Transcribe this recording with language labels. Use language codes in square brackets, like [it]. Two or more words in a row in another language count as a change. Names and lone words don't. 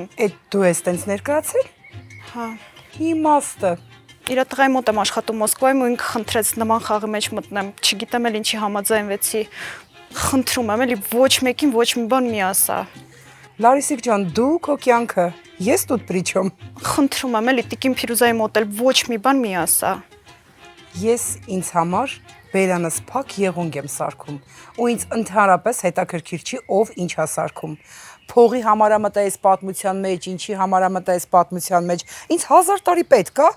[hy] Էդ դու ես տենց ներկայացել։ Հա։ Իմաստը։ Իր տղայի մոտ եմ աշխատում Մոսկվայում ու ինքը խնդրեց նման խաղի մեջ մտնեմ։ Չգիտեմ էլ ինչի համաձայնվեցի։ Խնդրում եմ, էլի ոչ մեկին ոչ մի բան մի ասա։ Լարիսիկ ջան, դու քո կյանքը, ես [ru] тут при чем։ [hy] Խնդրում եմ, էլի տիկին Փիրուզայի մոտ էլ ոչ մի բան մի ասա։ Ես ինձ համար բերանս փակ եղունգ եմ սարքում ու ինձ ընդհանրապես հետաքրքիր չի ով ինչ է սարքում։ Փողի համարամտա այս պատմության մեջ, ինչի համարամտա այս պատմության մեջ, ինձ 1000 տարի պետք է։